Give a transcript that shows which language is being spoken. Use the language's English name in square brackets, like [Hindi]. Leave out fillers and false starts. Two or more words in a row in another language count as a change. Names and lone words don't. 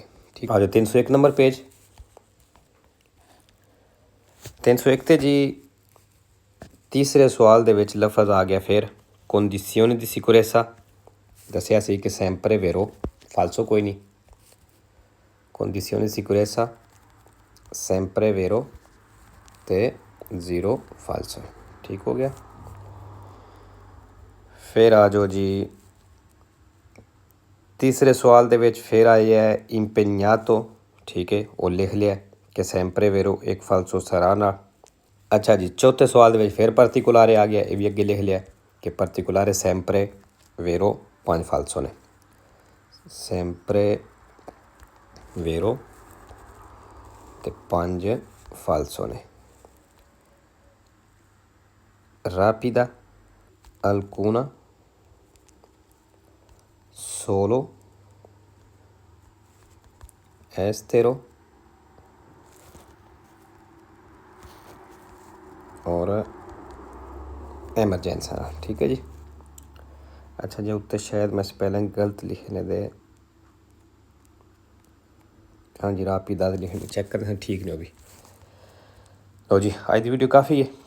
[Punjabi] ਠੀਕ ਆ ਜਾਓ 301 ਨੰਬਰ ਪੇਜ। 301 'ਤੇ ਜੀ ਤੀਸਰੇ ਸਵਾਲ ਦੇ ਵਿੱਚ ਲਫ਼ਜ਼ ਆ ਗਿਆ ਫਿਰ [Italian] condizione di sicurezza। [Punjabi] ਦੱਸਿਆ ਸੀ ਕਿ [Italian] sempre vero falso [Punjabi] ਕੋਈ ਨਹੀਂ। [Italian] condizione di sicurezza sempre vero ਅਤੇ 0 falso। [Punjabi] ਠੀਕ ਹੋ ਗਿਆ। ਫਿਰ ਆ ਜਾਓ ਜੀ ਤੀਸਰੇ ਸਵਾਲ ਦੇ ਵਿੱਚ ਫਿਰ ਆਏ ਹੈ [Italian] impegnato। [Punjabi] ਠੀਕ ਹੈ, ਉਹ ਲਿਖ ਲਿਆ ਕਿ [Italian] sempre vero [Punjabi] ਇੱਕ [Italian] falso sarà [Punjabi] ਨਾਲ। ਅੱਛਾ ਜੀ, ਚੌਥੇ ਸਵਾਲ ਦੇ ਵਿੱਚ ਫਿਰ particolare ਆ ਗਿਆ। ਇਹ ਵੀ ਅੱਗੇ ਲਿਖ ਲਿਆ ਕਿ [Italian] particolare sempre vero 5 falso [Punjabi] ਨੇ। [Italian] sempre vero ਅਤੇ 5 falso ਨੇ। rapida alcuna solo estero और emergenza। [Punjabi] ਠੀਕ ਹੈ ਜੀ। ਅੱਛਾ ਜੀ, ਉੱਤੇ ਸ਼ਾਇਦ ਮੈਂ ਸਪੈਲਿੰਗ ਗਲਤ ਲਿਖਣੇ ਦੇ। ਹਾਂ ਜੀ, rapida ਲਿਖਣੇ ਚੈੱਕ ਕਰਤੇ ਹੈਂ, ਠੀਕ ਨਹੀਂ ਹੋਗੀ। ਲਓ ਜੀ ਅੱਜ ਦੀ ਵੀਡੀਓ ਕਾਫੀ ਹੈ।